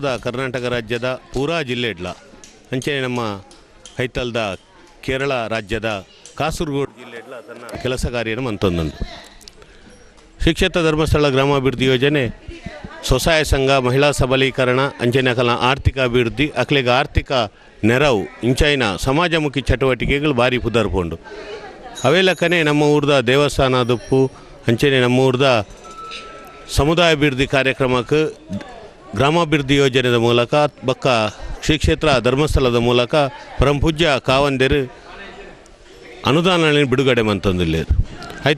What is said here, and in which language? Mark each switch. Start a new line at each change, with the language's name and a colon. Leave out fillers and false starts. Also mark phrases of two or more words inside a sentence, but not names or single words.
Tulu: ಕರ್ನಾಟಕ ರಾಜ್ಯದ ಪೂರಾ ಜಿಲ್ಲೆಡ್ಲ ಅಂಚೆನೆ ನಮ್ಮ ಹೈತಲ್ದ ಕೇರಳ ರಾಜ್ಯದ ಕಾಸರಗೋಡು ಜಿಲ್ಲೆಡ್ಲ ತನ್ನ ಕೆಲಸ ಕಾರ್ಯನ ಮಂತೊಂದು ಶ್ರೀ ಕ್ಷೇತ್ರ ಧರ್ಮಸ್ಥಳ ಗ್ರಾಮಾಭಿವೃದ್ಧಿ ಯೋಜನೆ ಸ್ವಸಹಾಯ ಸಂಘ ಮಹಿಳಾ ಸಬಲೀಕರಣ ಅಂಚನೆ ಅಕಲ ಆರ್ಥಿಕ ಅಭಿವೃದ್ಧಿ ಅಕ್ಲೆಗ ಆರ್ಥಿಕ ನೆರವು ಇಂಚೈನ ಸಮಾಜಮುಖಿ ಚಟುವಟಿಕೆಗಳು ಭಾರಿ ಪುದರ್ಪುಂಡು ಅವೇ ಲೆಕ್ಕನೆ ನಮ್ಮ ಊರ್ದ ದೇವಸ್ಥಾನ ದುಪ್ಪು ಅಂಚನೆ ನಮ್ಮ ಊರ್ದ ಸಮುದಾಯ ಅಭಿವೃದ್ಧಿ ಕಾರ್ಯಕ್ರಮಕ್ಕೆ ಗ್ರಾಮಾಭಿವೃದ್ಧಿ ಯೋಜನೆಯ ಮೂಲಕ ಬಕ್ಕ ಶ್ರೀ ಕ್ಷೇತ್ರ ಧರ್ಮಸ್ಥಳದ ಮೂಲಕ ಪರಮಪೂಜ್ಯ ಕಾವಂದೇರು ಅನುದಾನ ಬಿಡುಗಡೆ ಮಂತೊಂದಿಲ್ಲೇರು ಆಯ್ತು.